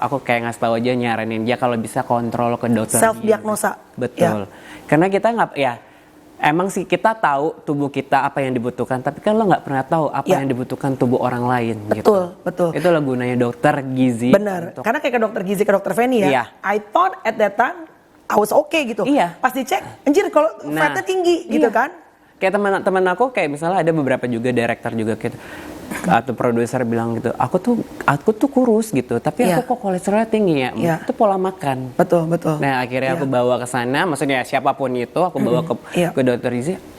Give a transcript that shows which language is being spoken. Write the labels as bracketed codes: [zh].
[id] Aku kayak ngasih tahu aja, nyaranin dia kalau bisa kontrol ke dokter. Self diagnosa. Betul. Karena kita nggak emang sih kita tahu tubuh kita apa yang dibutuhkan, tapi kan lo nggak pernah tahu apa yang dibutuhkan tubuh orang lain. Betul. Itu lah gunanya dokter gizi. Benar. Karena kayak ke dokter gizi, ke dokter Feni ya. [en] I thought at that time I was okay [id] gitu. Pas dicek, anjir kalau fatnya tinggi gitu kan. Kayak teman-teman aku kayak misalnya ada beberapa juga director juga gitu, atau produser bilang gitu, aku tuh kurus gitu, tapi aku kok kolesterolnya tinggi ya. Itu pola makan. Betul. Nah akhirnya aku bawa ke sana, maksudnya siapapun itu aku bawa ke dokter gizi.